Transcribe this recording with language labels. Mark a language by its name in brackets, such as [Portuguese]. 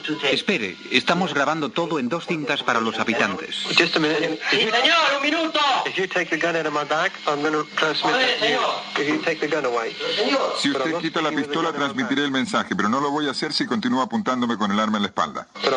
[Spanish] Espere, estamos grabando todo en 2 cintas para los habitantes. [English] Just a minute. [Spanish] Sí, señor, un minuto. [English] If you take the gun out of my back, I'm going to transmit. [Spanish] Si usted quita la pistola, transmitiré el mensaje, pero no lo voy a hacer si continúa apuntándome con el arma en la espalda.